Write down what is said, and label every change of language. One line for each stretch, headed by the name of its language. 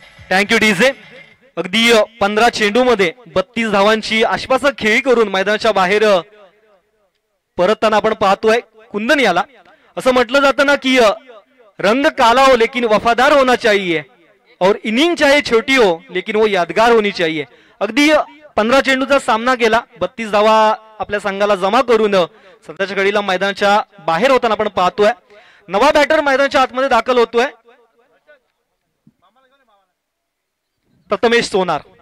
Marathi: Thank you DJ. अगदी 15 चेंडूमध्ये 32 धावांची आश्वासक खेळी करून मैदानाच्या बाहेर परतताना आपण पाहतोय कुंदन याला.
Hindi: असं म्हटलं जातं ना की रंग काला हो लेकिन वफादार होना चाहिए और इनिंग चाहे छोटी हो लेकिन वो यादगार होनी चाहिए.
Marathi: अगदी 15 चेंडूचा सामना केला, 32 धावा आपल्या संघाला जमा करून सध्याच्या घडीला मैदानाच्या बाहेर होताना आपण पाहतोय. नवा बॅटर मैदानाच्या आतमध्ये दाखल होतोय, प्रथमेश सोनार.